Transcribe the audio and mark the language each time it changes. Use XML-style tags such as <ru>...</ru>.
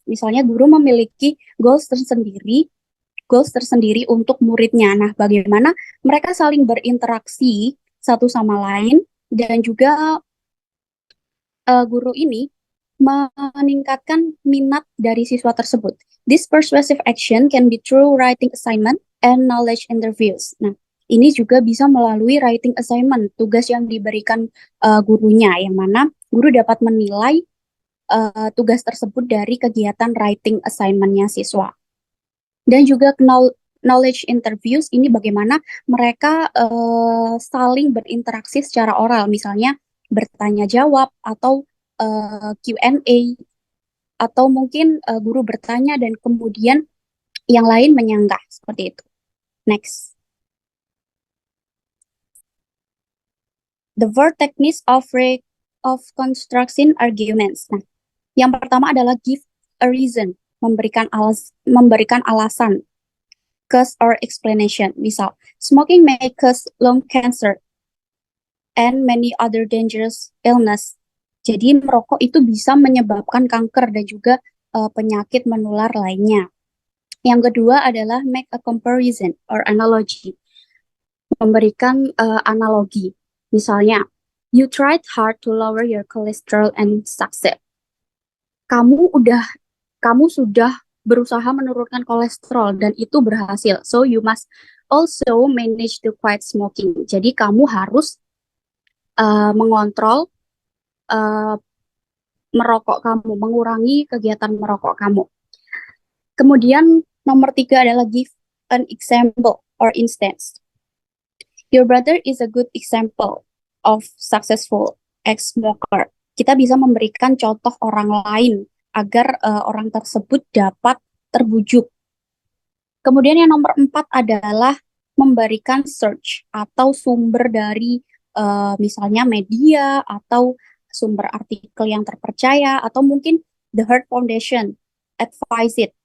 <id>Misalnya guru memiliki goals tersendiri untuk muridnya. Nah, bagaimana mereka saling berinteraksi satu sama lain dan juga guru ini meningkatkan minat dari siswa tersebut.</id> <en>This persuasive action can be through writing assignment and knowledge interviews.</en> <id>Nah, ini juga bisa melalui writing assignment, tugas yang diberikan gurunya, yang mana guru dapat menilai tugas tersebut dari kegiatan writing assignment-nya siswa. Dan juga knowledge interviews ini bagaimana mereka saling berinteraksi secara oral, misalnya bertanya jawab atau Q&A, atau mungkin guru bertanya dan kemudian yang lain menyanggah, seperti itu.</id> <en>Next. The four techniques of construction arguments.</en> <id>Nah, yang pertama adalah</id> <en>give a reason,</en> <id>memberikan alasan,</id> <en>cause or explanation.</en> <id>Misal,</id> <en>smoking may cause lung cancer and many other dangerous illness.</en> <id>Jadi merokok itu bisa menyebabkan kanker dan juga penyakit menular lainnya. Yang kedua adalah</id> <en>make a comparison or analogy,</en> <id>memberikan analogi. Misalnya,</id> <en>you tried hard to lower your cholesterol and succeed.</en> <id>Kamu sudah berusaha menurunkan kolesterol dan itu berhasil.</id> <en>So you must also manage to quit smoking.</en> <id>Jadi kamu harus mengontrol merokok kamu, mengurangi kegiatan merokok kamu. Kemudian nomor 3 adalah</id> <en>give an example or instance. Your brother is a good example of successful ex-smoker.</en> <id>Kita bisa memberikan contoh orang lain agar orang tersebut dapat terbujuk. Kemudian yang nomor 4 adalah memberikan search atau sumber dari misalnya media atau sumber artikel yang terpercaya, atau mungkin</id> <en>The Heart Foundation advise it.</en>